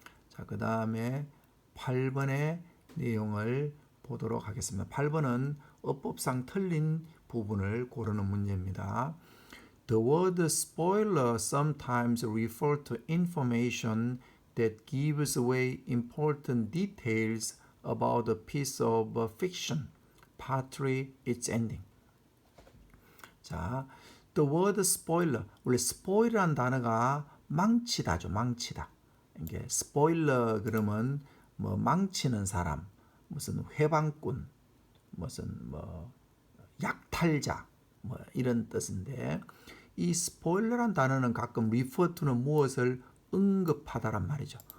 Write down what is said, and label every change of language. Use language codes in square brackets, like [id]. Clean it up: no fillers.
[ko] 자, 그 다음에 8번의 내용을 보도록 하겠습니다. 8번은 어법상 틀린 부분을 고르는 문제입니다. [en] The word spoiler sometimes refers to information that gives away important details about a piece of fiction, partly its ending. [ko] 자, [en] the word spoiler. [ko] 원래 spoil이라는 단어가 망치다죠, 망치다. 이게 spoiler 그러면 뭐 망치는 사람, 무슨 회방꾼, 무슨 뭐 약탈자, 뭐 이런 뜻인데 이 spoiler란 단어는 가끔 refer to는 무엇을 언급하다란 말이죠.